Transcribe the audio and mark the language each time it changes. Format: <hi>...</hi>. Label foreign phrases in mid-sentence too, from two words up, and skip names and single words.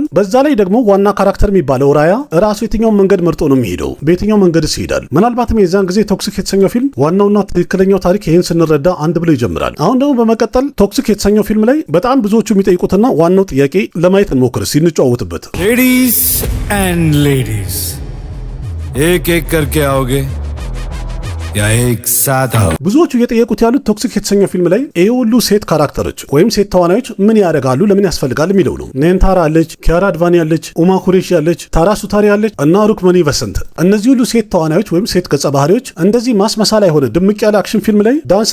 <am>በዛ ላይ ደግሞ ዋና ካራክተር የሚባለው ራያ ራሱ የትኛውን መንገድ መርጦ ነው የሚሄደው? በየትኛው መንገድስ ይሄዳል? ምናልባትም የዛን ጊዜ ቶክሲክ የተሰኘው ፊልም ዋናውና ትክክለኛው ታሪክ ይህን ስንረዳ አንድ ብሎ ይጀምራል። አሁን ደግሞ በመቀጠል ቶክሲክ የተሰኘው ፊልም ላይ በጣም ብዙዎቹ የሚጠይቁትና ዋናው ጥያቄ ለማየት እንሞክር ሲንጨዋወትበት።</am> <en>ladies and ladies</en> <hi>एक एक करके आओगे या एक साथ आओ?</hi> <am>ብዙዎቹ እየጠየቁት ያሉት ቶክሲክ የተሰኘው ፊልም ላይ ይሄ ሁሉ ሴት ካራክተሮች ወይም ሴት ተዋናዮች ምን ያደርጋሉ፣ ለምን ያስፈልጋል የሚለው ነው። ኔንታራ አለች፣ ኪያራ አድቫኒ አለች፣ ኡማ ኩሬሺ አለች፣ ታራ ሱታሪ አለች እና ሩክመኒ ቨሰንት። እነዚህ ሁሉ ሴት ተዋናዮች ወይም ሴት ገጸ ባህሪዎች እንደዚህ ማስመሳል የሆነ ድምቅ ያለ አክሽን ፊልም ላይ ዳንስ</am>